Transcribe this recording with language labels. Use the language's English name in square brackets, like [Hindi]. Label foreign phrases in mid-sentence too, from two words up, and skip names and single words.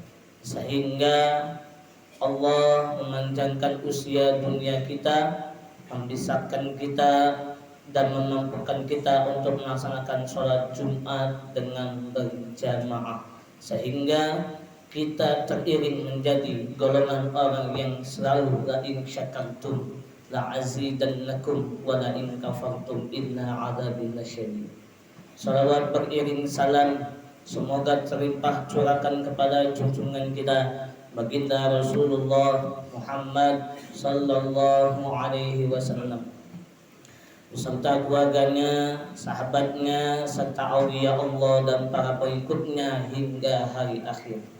[Indonesian] sehingga Allah memanjangkan usia dunia kita, membisarkan kita dan memampukan kita untuk melaksanakan sholat Jumat dengan berjamaah, sehingga kita teriring menjadi golongan orang yang selalu [Arabic] لئن شكرتم لأزيدنكم ولئن كفرتم إن عذابي لشديد. [Indonesian] Salawat beriring salam semoga terlimpah curahkan kepada junjungan kita baginda Rasulullah Muhammad [Arabic] صلى الله عليه وسلم [Indonesian] beserta keluarganya, sahabatnya, serta [Arabic] أولياء الله [Indonesian] dan para pengikutnya hingga hari akhir.